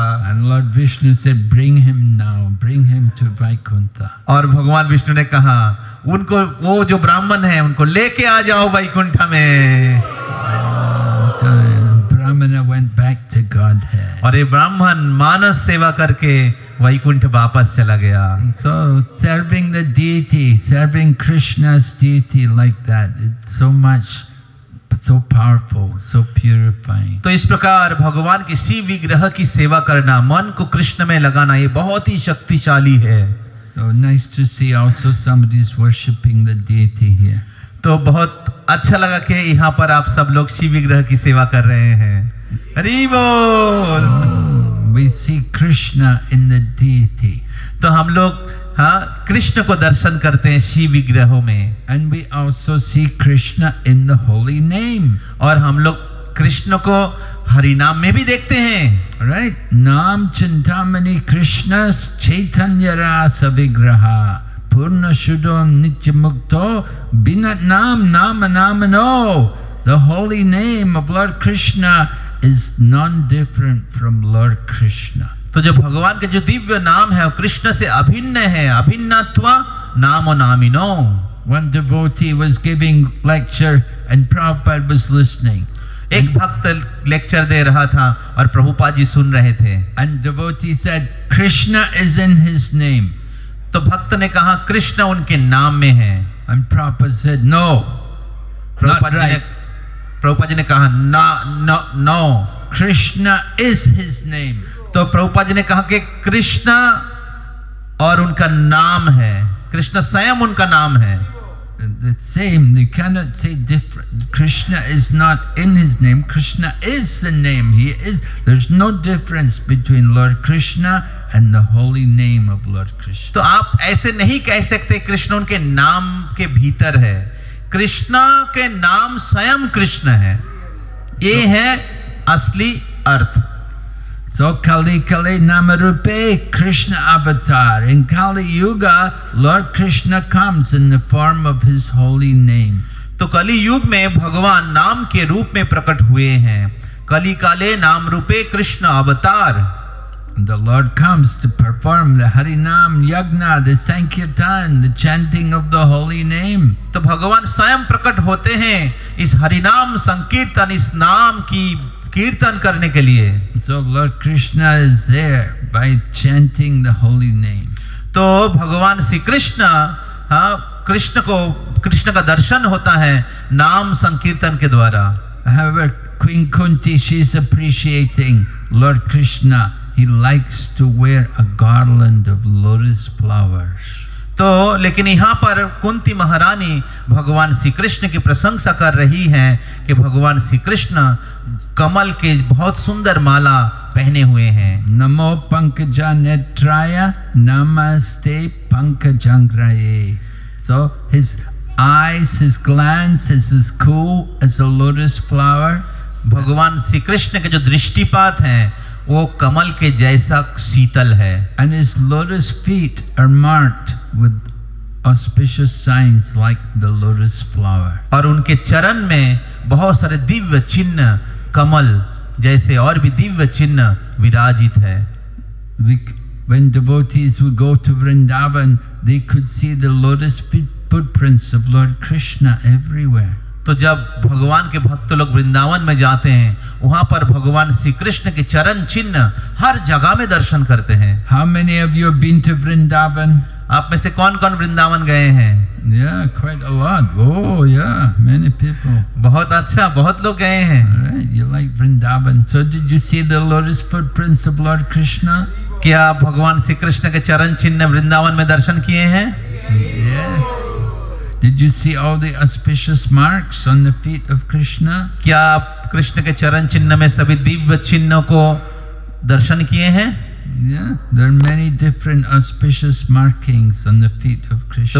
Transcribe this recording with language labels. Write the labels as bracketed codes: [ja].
[en] And Lord Vishnu said, "Bring him now. Bring him to Vaikuntha." [hi] और भगवान विष्णु ने कहा उनको, वो जो ब्राह्मण है उनको लेके आ जाओ वैकुंठ में। [en] Brahmana went back to Godhead. [hi] और ये ब्राह्मण मानस सेवा करके वैकुंठ वापस चला गया। [en] So serving the deity, serving Krishna's deity like that, it's so powerful, so purifying. [hi] तो इस प्रकार भगवान के शिव विग्रह की सेवा करना, मन को कृष्ण में लगाना, ये बहुत ही शक्तिशाली है। [en] So nice to see also somebody's worshipping the deity here. [hi] तो बहुत अच्छा लगा कि यहाँ पर आप सब लोग शिव विग्रह की सेवा कर रहे हैं। हरि बोल। [en] We see Krishna in the deity. [hi] तो हम लोग कृष्ण को दर्शन करते हैं शिव विग्रहों में। [en] And we also see Krishna in the holy name. [hi] और हम लोग कृष्ण को हरि नाम में भी देखते हैं। [en] Right? [sa] Nam Chintamani Krishna's Chaitanya Rasa Vigraha. Purna Shuddham Nityamukto Binat Nam Nama Namano. [en] The holy name of Lord Krishna is non-different from Lord Krishna. [hi] तो जो भगवान के जो दिव्य नाम है वो कृष्ण से अभिन्न है, [sa] अभिन्नत्वा नामो नामिनो। [en] One devotee was giving lecture and Prabhupada was listening. [hi] एक भक्त लेक्चर दे रहा था और प्रभुपाद जी सुन रहे थे। [en] And devotee said, Krishna is in his name. [hi] तो भक्त ने कहा कृष्ण उनके नाम में है। [en] And Prabhupada said, no, not right. [hi] Prabhupada ji ने कहा no, [en] Krishna is his name. [hi] तो प्रभुपाद जी ने कहा कि कृष्ण और उनका नाम है, कृष्ण स्वयं उनका नाम है। [en] The same, you cannot say different. Krishna is not in his name. Krishna is the name. He is. There's no difference between Lord Krishna and the holy name of Lord Krishna. [hi] तो आप ऐसे नहीं कह सकते कृष्ण उनके नाम के भीतर है। कृष्णा के नाम स्वयं कृष्ण है, ये है असली अर्थ। [bn] So Kali Kali Namarupe Krishna avatar. [en] In Kali Yuga, Lord Krishna comes in the form of his holy name. [hi] तो कली युग में भगवान नाम के रूप में प्रकट हुए हैं। [bn] कली काले नाम रूपे कृष्ण अवतार। [en] The Lord comes to perform the Harinam Yagna, the Sankirtan, the chanting of the holy name. [hi] तो भगवान स्वयं प्रकट होते हैं इस हरिनाम संकीर्तन, इस नाम की कीर्तन करने के लिए। [en] So Lord Krishna is there by chanting the holy name. [hi] तो भगवान श्री कृष्ण, हाँ, कृष्ण का दर्शन होता है नाम संकीर्तन के द्वारा। [en] However, Queen Kunti, she's appreciating Lord Krishna. He likes to wear a garland of lotus flowers. [hi] तो लेकिन यहाँ पर कुंती महारानी भगवान श्री कृष्ण की प्रशंसा कर रही हैं कि भगवान श्री कृष्ण कमल के बहुत सुंदर माला पहने हुए हैं। [sa] Namo Pankaja Netraya Namaste Pankajangraye. [en] So his eyes, his glance is as cool as a lotus flower. [hi] भगवान श्री कृष्ण के जो दृष्टिपात हैं वो कमल के जैसा शीतल है। [en] And his lotus feet are marked with auspicious signs like the lotus flower. [hi] और उनके चरण में बहुत सारे दिव्य चिन्ह कमल जैसे और भी दिव्य चिन्ह विराजित है। [en] When devotees would go to Vrindavan, they could see the lotus footprints of Lord Krishna everywhere. [hi] तो जब भगवान के भक्त लोग वृंदावन में जाते हैं वहां पर भगवान श्री कृष्ण के चरण चिन्ह हर जगह में दर्शन करते हैं। [en] How many of you have been to Vrindavan? [hi] आप में से कौन-कौन वृंदावन गए हैं? [en] Yeah, quite a lot. Oh, yeah, many people. [hi] बहुत अच्छा, बहुत लोग गए हैं। [en] All right, you like Vrindavan. So did you see the lotus footprints of Lord Krishna? [hi] क्या भगवान श्री कृष्ण के चरण चिन्ह वृंदावन में दर्शन किए हैं? [en] Yeah. Did you see all the auspicious marks on the feet of Krishna? [hi] क्या आप कृष्ण के चरण चिन्ह में सभी दिव्य चिन्हों को दर्शन किए हैं? [en] Yeah, there are many different auspicious markings on the feet of Krishna.